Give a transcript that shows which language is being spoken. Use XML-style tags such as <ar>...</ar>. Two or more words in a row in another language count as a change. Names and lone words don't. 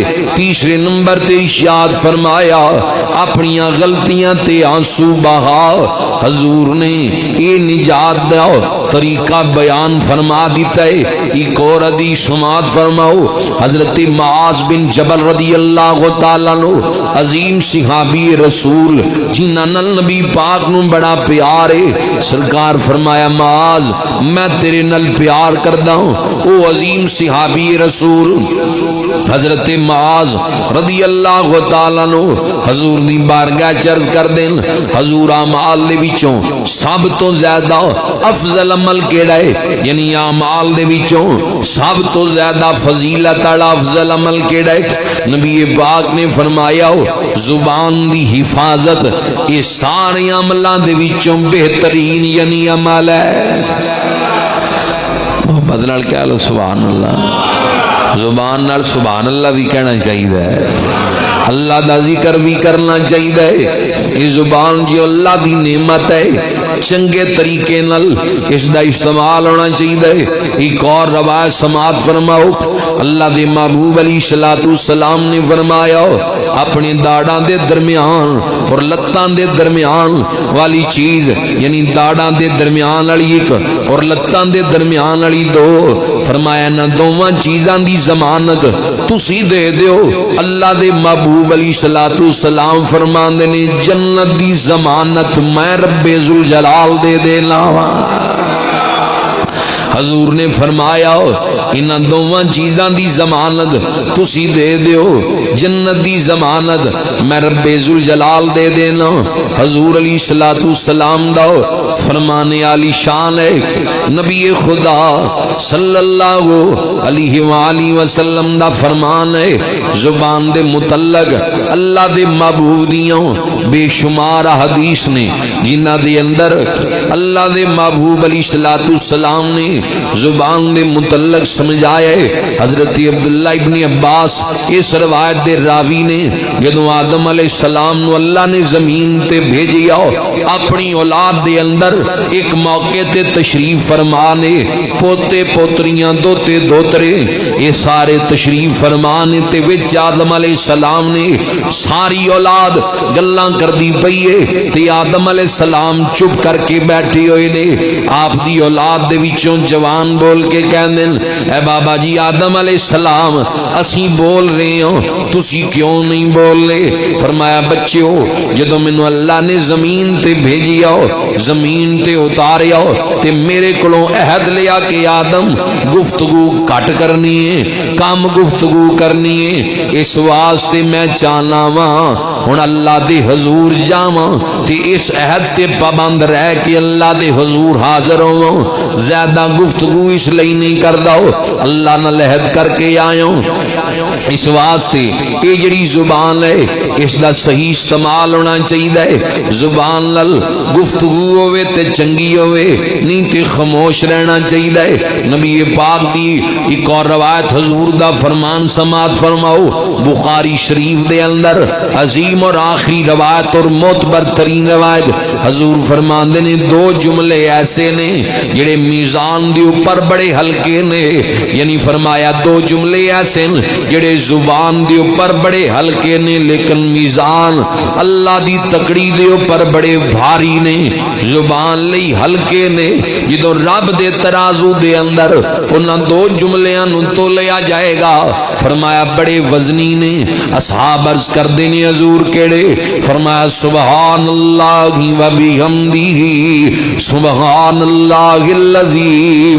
<pa>تیسرے نمبر تے ارشاد فرمایا اپنی غلطیاں تے آنسو بہا۔ حضور نے یہ نجات دا طریقہ بیان فرما دیتا ہے۔ ایک اور حدیث سماعت فرماؤ، حضرت معاذ بن جبل</pa> <ar>رضی اللہ تعالیٰ عنہ</ar> <pa>عظیم صحابی رسول جنہاں نال نبی پاک نو بڑا پیار ہے، سرکار فرمایا معاذ میں تیرے نال پیار کردا ہوں۔ او عظیم صحابی رسول حضرت معاذ</pa> <ar>رضی اللہ تعالیٰ عنہ</ar> <pa>حضور دی بارگاہ چرز کر دین حضور اعمال دے وچوں سب تو زیادہ افضل عمل کیڑا ہے؟ یعنی اعمال دے وچوں سب تو زیادہ فضیلت والا افضل عمل کیڑا ہے؟ نبی پاک نے فرمایا زبان دی حفاظت یہ سارے عملاں دے وچوں بہترین یعنی عمل ہے۔ محبت نال کہہ لو</pa> <ar>سبحان اللہ،</ar> <pa>زبان نال</pa> <ar>سبحان اللہ</ar> <pa>بھی کہنا چاہیے، اللہ دا ذکر بھی کرنا چاہیے۔ یہ زبان جو اللہ دی نعمت ہے چنگے طریقے نال اس دا استعمال ہونا چاہیے۔ ایک اور روایت سماعت فرماؤ، اللہ دے محبوب</pa> <ar>علیہ السلام</ar> <pa>نے فرمایا اپنے داڑاں دے درمیان اور لتاں دے درمیان والی چیز، یعنی داڑاں دے درمیان والی ایک اور لتاں دے درمیان والی دو، فرمایا نہ دوواں چیزاں دی ضمانت تسی دے دیو۔ اللہ دے محبوب</pa> <ar>علیہ السلام</ar> <pa>فرماندے نے جنت دی ضمانت میں رب ذوالجلال دے دینا۔ حضور نے فرمایا انہاں دوواں چیزاں دی ضمانت تسی دے دیو، جنت دی ضمانت میں رب ذوالجلال دے دینا۔ حضور</pa> <ar>علیہ السلام</ar> <pa>دا فرمان عالی شان ہے۔ نبی خدا</pa> <ar>صلی اللہ علیہ وآلہ وسلم</ar> <pa>دا فرمان ہے زبان دے متعلق اللہ دے محبوب دیاں بے شمار حدیث نے جنہ دے اندر اللہ دے محبوب</pa> <ar>علیہ السلام</ar> <pa>نے زبان دے متعلق سمجھایا ہے۔ حضرت عبداللہ ابن عباس اس روایت دے راوی نے جدو آدم</pa> <ar>علیہ السلام</ar> <pa>نو اللہ نے زمین تے بھیجیا اپنی اولاد دے اندر ایک موقع تے تشریف فرمانے پوتے پوتریاں دوتے دوترے یہ سارے تشریف فرمانے تے وچ آدم</pa> <ar>علیہ السلام</ar> <pa>نے ساری اولاد گلاں کر دی پئیے تے آدم علیہ السلام چپ کر کے بیٹھے ہوئے نے۔ آپ دی اولاد دے وچوں جوان بول کے کہندے اے بابا جی آدم</pa> <ar>علیہ السلام</ar> <pa>اسی بول رہے ہوں تسی کیوں نہیں بول رہے؟ فرمایا بچیو جدو مینوں اللہ نے زمین تے بھیجیا زمین تے اتاریا تے میرے کولوں عہد لیا کہ آدم گفتگو کٹ کرنی ہے کم گفتگو کرنی ہے، اس واسطے میں چاہنا واں ہن اللہ دے حضور جاواں تے اس عہد تے پابند رہ کے اللہ دے حضور حاضر ہوواں، زیادہ گفتگو اس لئی نہیں کردا اللہ نال عہد کر کے آیا اس واسطے یہ جڑی زبان ہے اس دا صحیح استعمال ہونا چاہیے۔ زبان نال گفتگو ہوئے تے چنگی ہوئے نہیں تے خاموش رہنا چاہیے۔ نبی پاک دی ایک اور روایت حضور دا فرمان سماعت فرماؤ بخاری شریف دے اندر عظیم اور آخری روایت اور معتبر ترین روایت حضور فرماندے نے دو جملے ایسے نے جڑے میزان دے اوپر بڑے ہلکے نے، یعنی فرمایا دو جملے ایسے نے جڑے زبان دے اوپر بڑے ہلکے نے لیکن میزان اللہ دی تکڑی دے اوپر بڑے بھاری نے۔ زبان لئی ہلکے نے جدوں رب دے ترازو دے اندر انہاں دو جملیاں نوں تولیا جائے گا فرمایا بڑے وزنی نے۔ اصحاب عرض کردے نے حضور کیڑے؟ فرمایا</pa> <ar>سبحان اللہ و بحمدہ سبحان اللہ العظیم۔</ar>